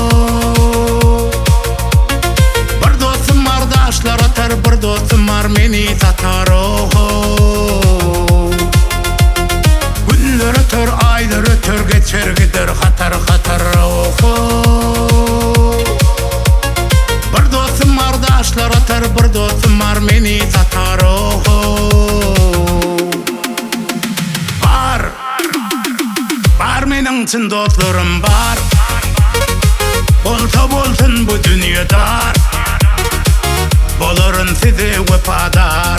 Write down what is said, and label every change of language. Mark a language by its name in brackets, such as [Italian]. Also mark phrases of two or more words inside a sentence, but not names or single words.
[Azerbaijani] Bir dostum ardaşlar atar, bir dostum var meni satar oho. Günler ötür aylar ötür geçer gider hatar hatar oho. Bir dostum ardaşlar atar, bir dostum var meni satar oho. [Turkmen] Mening çyn dostlarym bar. Bolsa bolsun bu dünyadar. Bolaryn size wepadar.